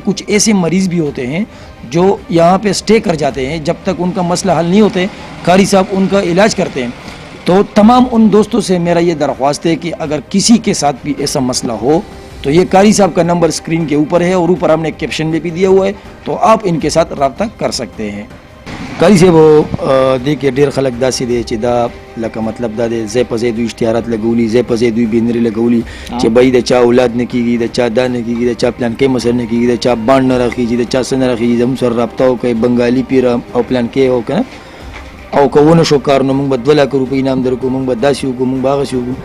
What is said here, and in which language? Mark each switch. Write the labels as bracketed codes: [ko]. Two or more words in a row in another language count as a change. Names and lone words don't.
[ur] کچھ ایسے مریض بھی ہوتے ہیں جو یہاں پہ سٹے کر جاتے ہیں، جب تک ان کا مسئلہ حل نہیں ہوتے قاری صاحب ان کا علاج کرتے ہیں. تو تمام ان دوستوں سے میرا یہ درخواست ہے کہ اگر کسی کے ساتھ بھی ایسا مسئلہ ہو تو یہ قاری صاحب کا نمبر اسکرین کے اوپر ہے اور اوپر ہم نے کیپشن میں بھی دیا ہوا ہے، تو آپ ان کے ساتھ رابطہ کر سکتے ہیں. [ps] قاری صاحب دیکھیے ډیر خلک داسې دی چې دا لکه مطلب دا دی ځای په ځای دوی اشتهارات لګولي، ځای په ځای دوی بینرې لګولي چې بھائی د چا اولاد نه کېږي، د چا دا نه کېږي، د چا پلانکۍ مسله نه کېږي، د چا بانډ نه راخېږي، د چا څه نه راخېږي، زموږ سره رابطه وکړئ، بنګالي پیر او پلانکۍ او که نه او که ونه شو کار نو موږ به 2 لک روپۍ انعام درکړو، موږ به داسې وکړو، موږ به هغسې وکړو.